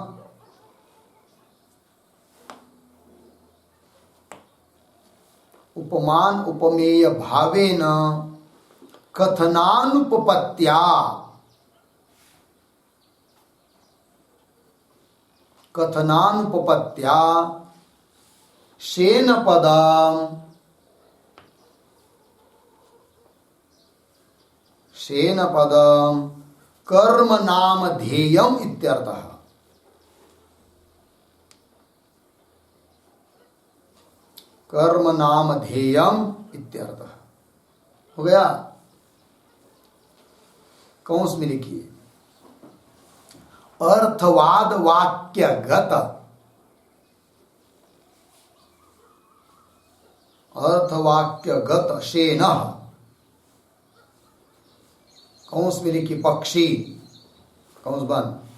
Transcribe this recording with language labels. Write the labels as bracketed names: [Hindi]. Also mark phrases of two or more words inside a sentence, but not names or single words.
[Sanskrit] उपमान उपमेय भावेन कथनानुपपत्त्या, कथनानुपपत्त्या शेनपदम, शेनपदम कर्म नाम ध्येयम इत्यर्थः। कर्म नाम ध्येयम इत्यर्थः। [Hindi] हो गया? कौंस में लिखिए, [Sanskrit] अर्थवाद वाक्यगत, अर्थवाक्यगत शेनः, [Hindi] कौंस में लिखिए पक्षी, कौंस बंद,